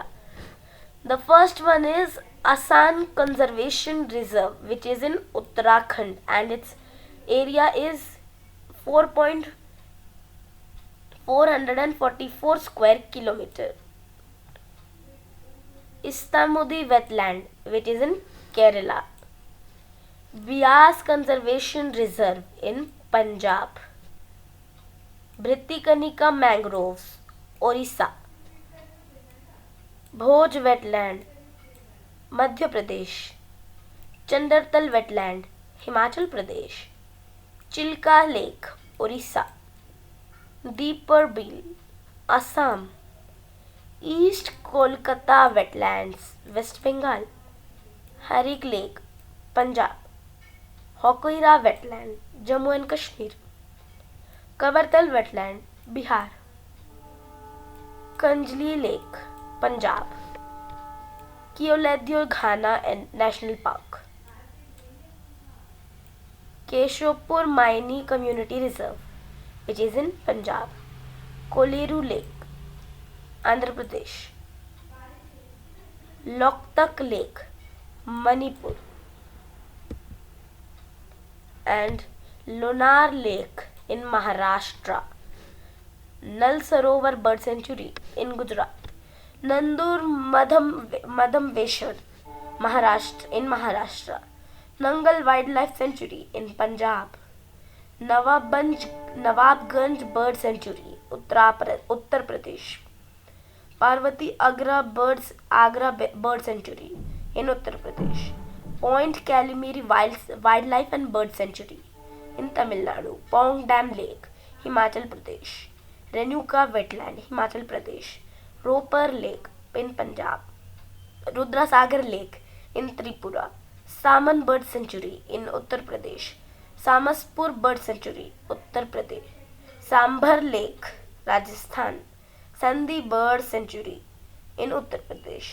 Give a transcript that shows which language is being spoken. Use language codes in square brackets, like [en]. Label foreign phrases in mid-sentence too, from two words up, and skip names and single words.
[en] The first one is Asan Conservation Reserve, which is in Uttarakhand, and its area is 4.444 square kilometer. Istamudi Wetland, which is in Kerala. Bias Conservation Reserve in Punjab. Bhritikanika Mangroves, Orissa. Bhoj Wetland, Madhya Pradesh. Chandartal Wetland, Himachal Pradesh. Chilka Lake, Orissa. Deeper Bill, Assam. East Kolkata Wetlands, West Bengal. Harik Lake, Punjab. Hokoira Wetland, Jammu and Kashmir. Kabartal Wetland, Bihar. Kanjli Lake, Punjab. Kioladeo Ghana National Park. Keshopur Maini Community Reserve, which is in Punjab. Koleru Lake, Andhra Pradesh. Loktak Lake, Manipur. And Lonar Lake in Maharashtra. Nal Sarovar Bird Sanctuary in Gujarat. Nandur Madhamveshwar, Maharashtra. Nangal Wildlife Sanctuary in Punjab. नवाबगंज Bird Sanctuary उत्तर प्रदेश. पार्वती आगरा Bird Sanctuary in Uttar Pradesh. Point Calimere Wildlife and Bird Sanctuary in Tamil Nadu. Pong Dam Lake, Himachal Pradesh. Renuka Wetland, Himachal Pradesh. Roper Lake in Punjab. Rudrasagar Lake in Tripura. Saman Bird Sanctuary in Uttar Pradesh. Samaspur Bird Sanctuary, Uttar Pradesh. Sambhar Lake, Rajasthan. Sandhi Bird Sanctuary in Uttar Pradesh.